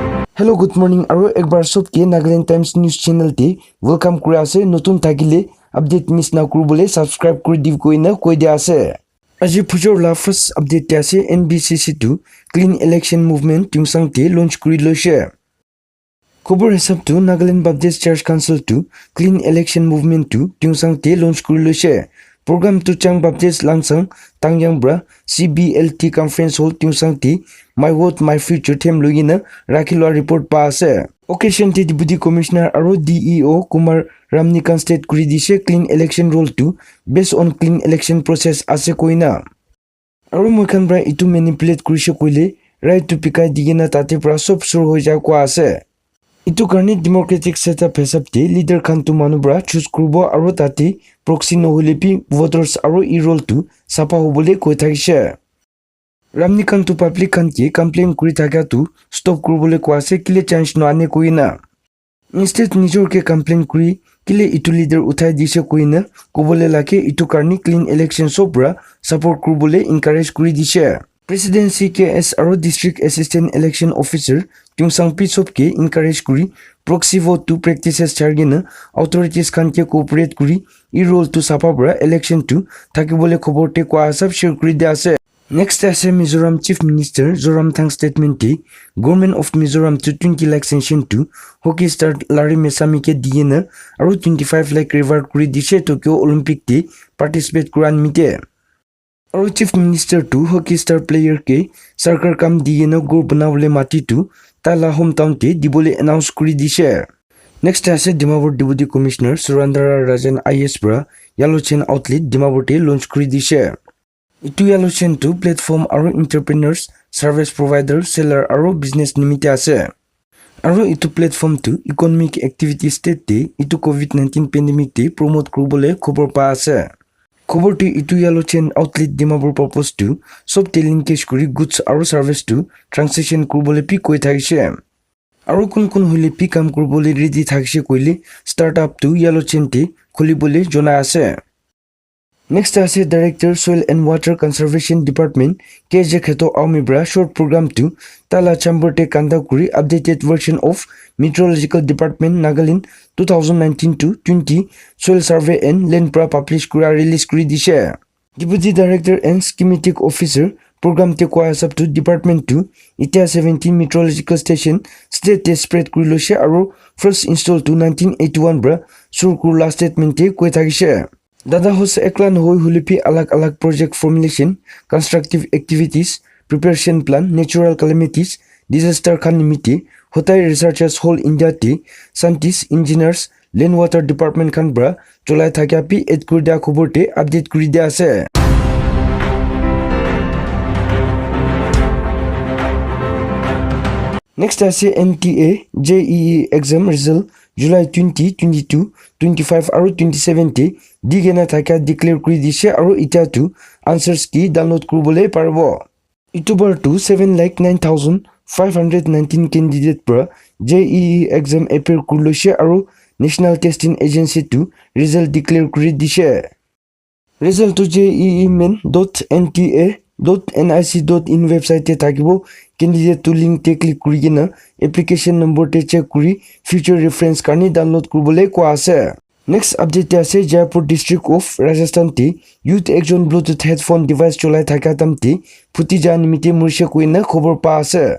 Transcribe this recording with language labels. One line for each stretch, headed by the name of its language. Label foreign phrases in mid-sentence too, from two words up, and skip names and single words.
English: Hello, good morning.
Naga Pidgin: Aro ekbar sobke Nagaland Times News Channel te welcome kuri ase. Notun thakile
English: update miss
Naga Pidgin: na kurubole subscribe kuri div koina koi dia ase. Aji phujor la
English: first update
Naga Pidgin: te ase NBCC2 Clean Election Movement tungsang te launch kuri loise. Khobor hisab tu Nagaland Baptist Church Council to Clean Election Movement to tungsang te launch kuri loise. Program tu Chang Baptist Langsang Tangyang Bra CBLT Conference Hall tungsang te My Vote My Future them logina Rakilwa report pa ase. Occasion te
English: Deputy Commissioner
Naga Pidgin: aro DEO Kumar Ramnikan state kuri dise
English: clean election role
Naga Pidgin: to
English: based on clean election process
Naga Pidgin: ase koina. Aro moikhan bra itu manipulate kuri se koile right to pikai digena tate pra sob sur hoi ja kwa ase. Itu karni
English: democratic setup
Naga Pidgin: hesab te leader khan tu manu bra choose kurbo aro tate proxy no hole pi voters aro e role to sapa hobole koi thakise. Ramnikan tu public khan ke complain kuri thaka tu stop kurubole ko ase kile chance no ane koina. Instead nijor ke complain kuri kile itu leader uthai dise koina kobole lake itu karni
English: clean election
Naga Pidgin: sobra support kurubole encourage kuri dise. Presidency KS aro
English: district assistant election officer
Naga Pidgin: tungsang pi sob ke encourage kuri
English: proxy vote
Naga Pidgin: to practices chargena authorities khan ke cooperate kuri e role to sapa bra election to thakibole khobor te ko asap share kuri de ase. Next as Mizoram Chief Minister Zoramthang statement te Government of Mizoram to 20 lakh sanction to
English: hockey star
Naga Pidgin: Larry Mesami ke diena aro 25 lakh reward kuri dise Tokyo Olympic te participate kuran mite. Aro
English: Chief Minister
Naga Pidgin: to
English: hockey star player
Naga Pidgin: ke sarkar kam diena gor banawle mati to tala hometown te dibole announce kuri dise. Next as Dimapur
English: Deputy Commissioner
Naga Pidgin: Surandara Rajan IS bra Yellow Chain Outlet Dimapur te launch kuri dise. Itu Yellow Chain to platform aro entrepreneurs,
English: service provider, seller
Naga Pidgin: aro business nimite ase. Aro itu platform to
English: economic activity state
Naga Pidgin: te itu COVID-19 pandemic te promote kurubole khobor pa ase. Khobor te itu Yellow Chain Outlet Dimapur purpose to sob te linkage kuri goods aro service to transaction kurubole pi koi thakise. Aro kun hole pi kam kurubole ready thakise koile startup to Yellow Chain te khulibole jona ase. Next as Director Soil and Water Conservation Department KJ Kheto Aumibra
English: short program
Naga Pidgin: to Tala Chamber te kanda kuri
English: updated version of Meteorological Department Nagaland 2019-20 Soil Survey and Land
Naga Pidgin: pra publish kura release kuri dise.
English: Deputy Director and Schematic Officer program
Naga Pidgin: te kwa sub to department to Itia 17
English: Meteorological Station state
Naga Pidgin: te spread kuri lose aro
English: first installed
Naga Pidgin: to 1981 bra sur kur
English: last statement
Naga Pidgin: te koi thakise. Dada hos eklan hoi hulipi alag
English: project formulation, constructive activities, preparation plan, natural calamities, disaster
Naga Pidgin: khan nimite, hotai
English: researchers whole India
Naga Pidgin: te, scientists, engineers,
English: land water department
Naga Pidgin: khan bra, cholai thakya pi et kurda khobor te update kuri dia ase. Next as
English: NTA JEE exam result July 2022,
Naga Pidgin: 25 aro 27 te digena thaka declare kuri dise aro ita tu answers ki download kurubole parbo. Itubar to 7,09,519 candidate pra
English: JEE exam appear
Naga Pidgin: kurlose aro National Testing Agency to result declare kuri dise. Result to jeeemen.nta.nic.in website te thakibo candidate to link te click kuri gena
English: application number
Naga Pidgin: te check kuri
English: future reference
Naga Pidgin: karni download kurubole ko ase. Next update te ase Jaipur district of Rajasthan te youth ekjon
English: bluetooth headphone device
Naga Pidgin: cholai thaka tamte phuti ja nimite murishe koina khobor pa ase.